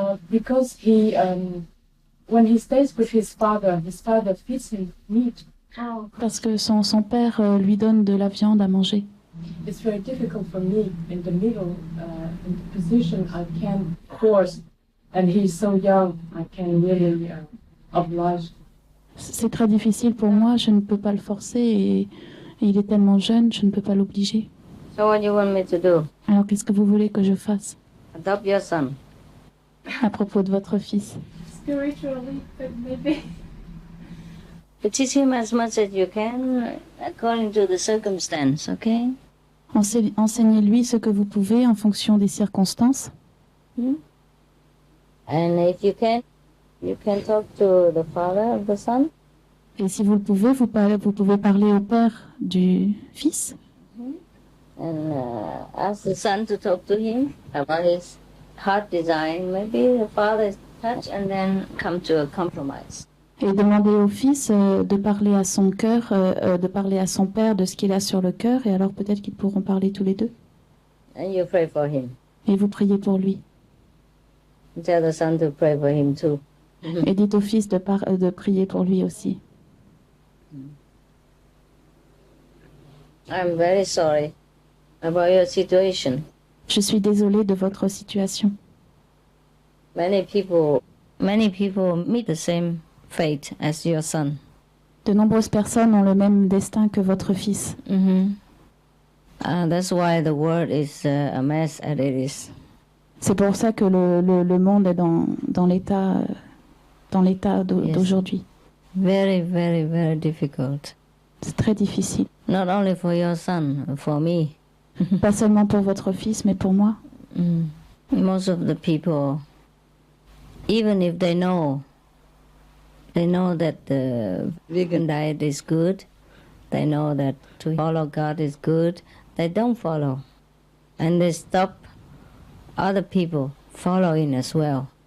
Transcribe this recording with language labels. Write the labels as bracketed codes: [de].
[en] Because when he stays with his father feeds him meat. [fr] Parce que son père lui donne de la viande à manger. [en] It's very difficult for me in the middle, in the position I can force, and he's so young, I can really oblige. [fr] C'est très difficile pour moi, je ne peux pas le forcer et il est tellement jeune, je ne peux pas l'obliger. [en] So what do you want me to do? [fr] Alors qu'est-ce que vous voulez que je fasse [en] Adopt your son. [fr] à propos de votre fils? [en] Spiritually, but maybe. To teach him as much as you can according to the circumstance, okay? [fr] Enseignez-lui ce que vous pouvez en fonction des circonstances. [en] And if you can talk to the father of the son. [fr] Et si vous le pouvez, vous pouvez parler au père du fils. [en] And ask the son to talk to him about his heart design. Maybe the father is touched and then come to a compromise. [fr] Et demander au fils de parler à son cœur, de parler à son père de ce qu'il a sur le cœur, et alors peut-être qu'ils pourront parler tous les deux. [en] And you pray for him. [fr] Et vous priez pour lui. [en] Tell the son to pray for him too. [fr] Et dites au fils de prier pour lui aussi. [en] I'm very sorry about your situation. [fr] Je suis désolée de votre situation. [en] Many people meet the same fate as your son. [fr] De nombreuses personnes ont le même destin que votre fils. [en] That's why the world is a mess as it is. [fr] C'est pour ça que le monde est dans l'état d'aujourd'hui. [en] Very, very, very difficult. [fr] C'est très difficile. [en] Not only for your son, for me. [fr] Pas seulement pour votre fils, mais pour moi. [en] Most of the people, even if they know that the vegan diet is good, they know that to follow God is good, they don't follow. And they stop other people following as well.